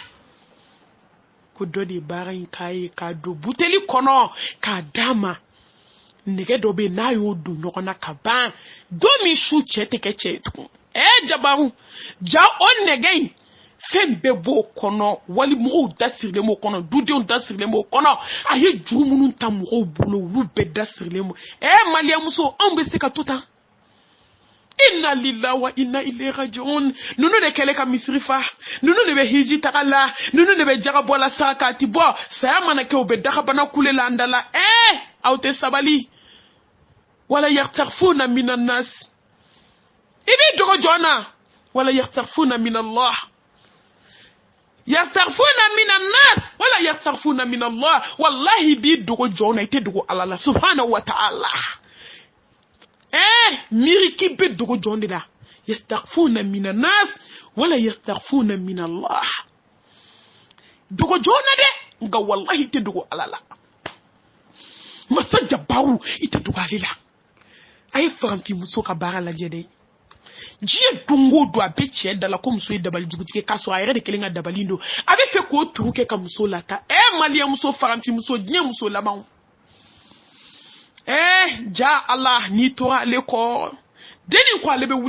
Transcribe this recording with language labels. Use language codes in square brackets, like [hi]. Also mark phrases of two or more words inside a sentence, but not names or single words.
[bm] ko dɔ de baara in k'a ye k'a don buteli kɔnɔ k'a d'a ma nɛgɛ dɔ bɛ yen n'a y'o don ɲɔgɔn na ka ban don min su cɛ tɛ kɛ cɛ ye tugun jabaru ja o nɛgɛ in fɛn bɛɛ b'o kɔnɔ wali mɔgɔw da sirilen b'o kɔnɔ dudenw da sirilen b'o kɔnɔ a ye juru minnu ta mɔgɔw bolo olu bɛɛ da sirilen b'o maliyɛnmuso anw bɛ se ka to tan [ar] إنا لله وإنا إليه راجعون [bm] nunu de kɛlen ka misiri fa nunu de bɛ hiji taga la nunu de bɛ jaga bɔ la saraka a ti bɔ saya mana kɛ u bɛ dagabana kule la an da la aw tɛ sabali [ar] ولا يختفون من الناس [bm] i b'i dogo jɔn na [ar] ولا يختفون من الله يختفون من الناس ولا يختفون من الله [bm] wallahi b'i dogo jɔn na i tɛ dogo Allah la [ar] سبحانه وتعالى [bm] miriki bɛ dogo jɔn de la [ar] يستخفون من الناس ولا يستخفون من الله [bm] dogo jɔn na dɛ nka wallahi tɛ dogo Allah la masa jabaru i tɛ dogo ale la a ye farafinmuso ka baara lajɛ dɛ diɲɛ don o don a bɛ cɛ da la ko muso ye dabali jugutigi k'a sɔrɔ a yɛrɛ de kelen ka dabali don a bɛ fɛ k'o turu kɛ ka muso lata maliyɛnmuso farafinmuso diɲɛ muso labanw ja Allah n'i tora ale kɔ denni ko ale bɛ